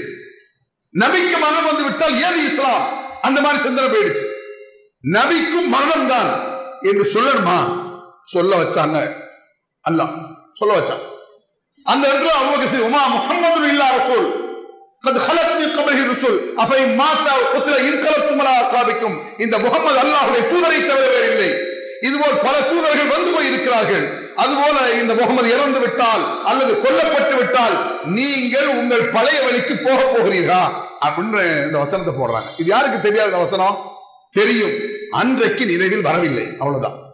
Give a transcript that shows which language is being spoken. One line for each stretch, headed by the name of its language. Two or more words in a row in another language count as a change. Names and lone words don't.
Tamil: நபிக்கு மரணம் வந்து விட்டால் ஏது இஸ்லாம், அந்த மாதிரி சிந்தனை போயிடுச்சு. நபிக்கும் மரணம் தான் என்று சொல்லணுமா? சொல்ல வச்சாங்க, அல்லாஹ் சொல்ல வச்சான். அந்த இடத்துல
Arabic: அபூபக்கர் وما محمد إلا رسول قد خلت من قبله الرسل افإن مات أو قتل انقلبتم على أعقابكم.
Tamil: இந்த முஹம்மது அல்லாஹ்வுடைய தூதரை தவிர வேறு இல்லை. இதுபோல் பல தூதர்கள் வந்து போய் இருக்கிறார்கள். அதுபோல இந்த முகமது இறந்து விட்டால் அல்லது கொல்லப்பட்டு விட்டால் நீங்கள் உங்கள் பழைய வழிக்கு போக போகிறீர்களா அப்படின்னு இந்த வசனத்தை போடுறாங்க. இது யாருக்கு தெரியாத வசனம்? தெரியும், அன்றைக்கு நினைவில் வரவில்லை, அவ்வளவுதான்.